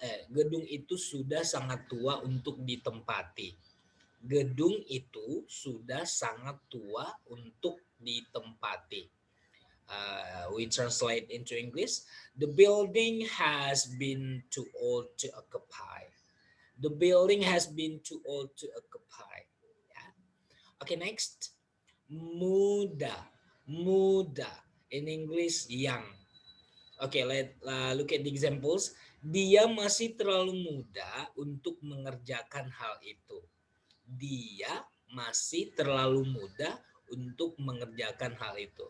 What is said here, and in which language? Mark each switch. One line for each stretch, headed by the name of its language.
Indonesian: Gedung itu sudah sangat tua untuk ditempati. Gedung itu sudah sangat tua untuk ditempati.
English: We translate into English. The building has been too old to occupy. The building has been too old to occupy. Yeah. Okay, next. Muda. Muda. In English, young. Okay, look at the examples.
Indonesian: Dia masih terlalu muda untuk mengerjakan hal itu. Dia masih terlalu muda untuk mengerjakan hal itu.